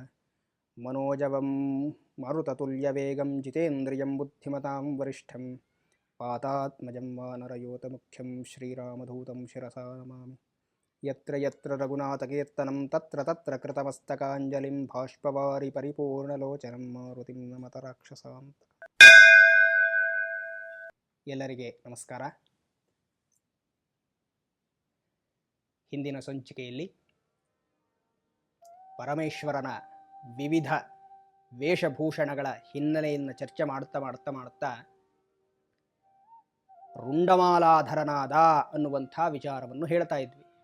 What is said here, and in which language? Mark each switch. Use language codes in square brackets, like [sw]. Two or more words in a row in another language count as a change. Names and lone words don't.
[sa] मनोजवं मरुततुल्यवेगं जितेन्द्रियं बुद्धिमतां वरिष्ठं पातात्मजं वानरयोतमुख्यं श्रीरामदूतं शिरसा नमामि। यत्र यत्र रघुनाथकीर्तनं तत्र तत्र कृतमस्तकाञ्जलिं बाष्पवारि ಪರಿಪೂರ್ಣಲೋಚನಂ ಮಾರುತಿಂ ನಮತ ರಾಕ್ಷಸಾಂತ. [kn] ಎಲ್ಲರಿಗೆ ನಮಸ್ಕಾರ. ಹಿಂದಿನ ಸಂಚಿಕೆಯಲ್ಲಿ ಪರಮೇಶ್ವರನ ವಿವಿಧ ವೇಷಭೂಷಣಗಳ ಹಿನ್ನೆಲೆಯನ್ನು ಚರ್ಚೆ ಮಾಡುತ್ತಾ ರುಂಡಮಾಲಾಧರನಾದ ಅನ್ನುವಂಥ ವಿಚಾರವನ್ನು ಹೇಳ್ತಾ ಇದ್ವಿ.